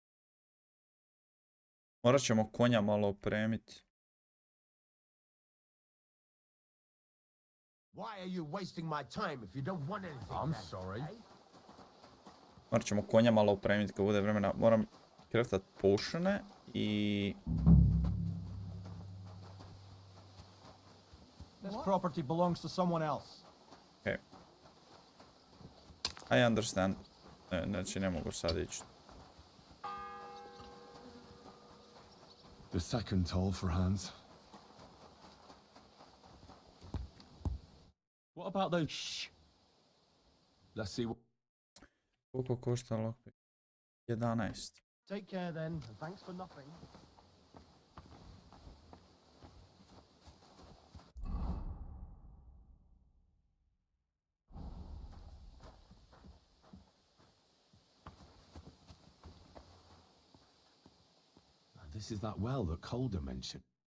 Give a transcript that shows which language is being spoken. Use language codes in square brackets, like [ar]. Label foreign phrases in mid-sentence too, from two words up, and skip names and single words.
[hr] Morat ćemo konja malo opremiti. [en] Why are you wasting my time if you don't want anything? I'm then, sorry. eh? [hr] Morat ćemo konja malo opremiti kad bude vremena. Moram kraftat potione i... [en] This property belongs to someone else. Okay. I understand. [hr] Znači ne mogu sad ići. [en] The second toll for Hans. What about those? Shh. Let's see what. [hr] Koliko košta lockpick? 11. [en] Take care then, and thanks for nothing. This is that well that Calder mentioned.